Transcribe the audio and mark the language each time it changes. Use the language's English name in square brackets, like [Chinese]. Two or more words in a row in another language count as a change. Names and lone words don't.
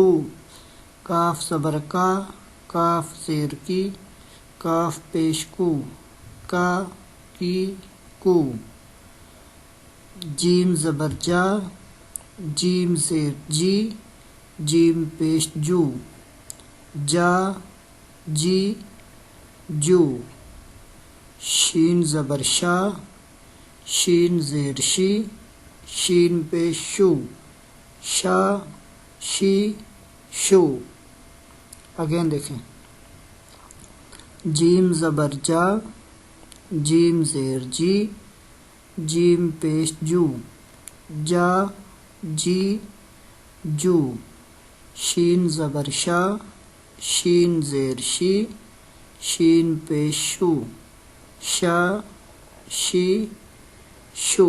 [Urdu] کاف زبر کا، کاف زیر کی، کاف پیش کو، کا کی کو۔ جیم زبر جا، جیم زیر جی، جیم پیش جو، جا جی جو۔ شین زبر شا، شین زیر شی، شین پیش شو، شا شی شو۔ اگین دیکھیں، جیم زبر جا، جیم زیر جی، جیم پیش جو، جا جی جو۔ شین زبر شا، شین زیر شی، شین پیش شو، شا شی شو۔